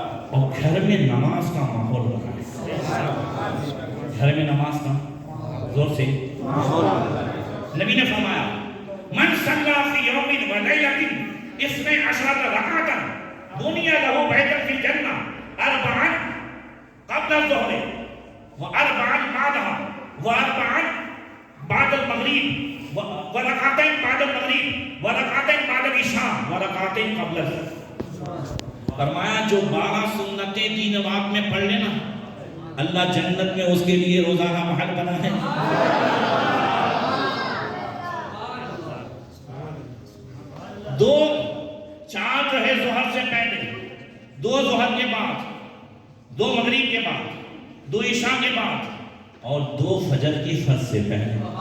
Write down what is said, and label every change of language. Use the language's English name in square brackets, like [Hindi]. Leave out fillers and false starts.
[Urdu] اور گھر میں نماز کا ماحول بنائیں۔ گھر میں نماز کا زور سے نبی نے فرمایا [Arabic] من صلی فی یوم و لیلۃ 12 رکعۃ بنی لہ بیت فی الجنہ 4 قبل الظہر و 4 بعدہ واربعا بعد المغرب ورکعتین بعد المغرب ورکعتین بعد العشاء ورکعتین قبل الفجر. [Urdu] فرمایا جو 12 سنتیں 3 رکعت میں پڑھ لینا اللہ جنت میں اس کے لیے روزانہ محل بنا ہے. دو 4 جو ہے ظہر سے پہلے، 2 ظہر کے بعد، 2 مغرب کے بعد، 2 عشاء کے بعد اور 2 فجر کی فرض سے پہلے.